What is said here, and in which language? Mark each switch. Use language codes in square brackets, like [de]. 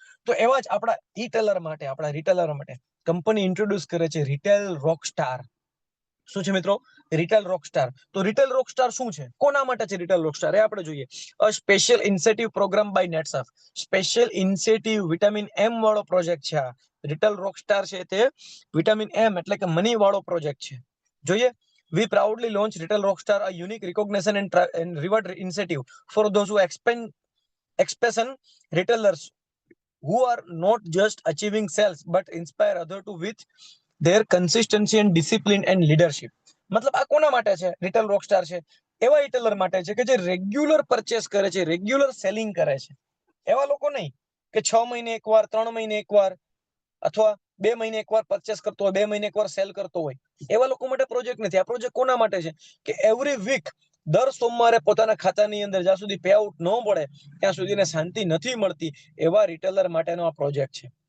[gu] તો એવા જ આપણા રિટેલર માટે કંપની ઇન્ટ્રોડ્યુસ કરે છે રિટેલ રોકસ્ટાર. શું છે મિત્રો? Retail Rockstar. તો રિટેલ રોકસ્ટાર શું છે, કોના માટે છે રિટેલ રોકસ્ટાર, એ આપણે જોઈએ. [en] A special incentive program by Netsurf. [gu] Special incentive vitamin એમ વાળો પ્રોજેક્ટ છે આ રિટેલ રોકસ્ટાર છે તે વિટામિન એમ એટલે કે મની વાળો પ્રોજેક્ટ છે. જોઈએ. [en] We proudly launch Retail Rockstar, a unique recognition and reward incentive for those who expansion retailers who are not just achieving sales but inspire other to with their consistency and discipline and leadership. [gu] મતલબ આ કોના માટે છે? Retail Rockstar છે એવા retailer માટે છે કે જે રેગ્યુલર પરચેસ કરે છે, રેગ્યુલર સેલિંગ કરે છે. એવા લોકો નહીં કે 6 મહિને એકવાર, 3 મહિને એકવાર અથવા 2 મહિને એકવાર પરચેસ કરતો હોય, 2 મહિને એકવાર સેલ કરતો હોય. એવા લોકો માટે પ્રોજેક્ટ નથી. આ પ્રોજેક્ટ કોના માટે છે કે એવરી વીક દર સોમવારે પોતાના ખાતાની અંદર જ્યાં સુધી પે આઉટ ન મળે ત્યાં સુધીને શાંતિ નથી મળતી એવા રિટેલર માટેનો આ પ્રોજેક્ટ છે.